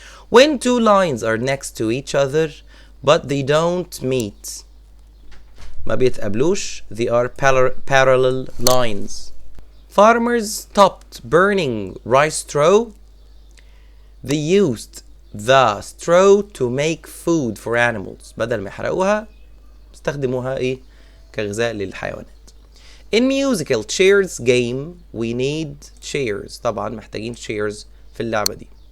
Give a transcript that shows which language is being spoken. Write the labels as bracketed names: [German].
[English] When two lines are next to each other but they don't meet. [Arabic] ما بيتقابلوش. [English] They are parallel lines. Farmers stopped burning rice straw. They used the straw to make food for animals. [Arabic] بدل ما يحرقوها استخدموها ايه كغذاء للحيوانات. [English] In musical chairs game we need chairs. [Arabic] طبعا محتاجين chairs في اللعبة دي.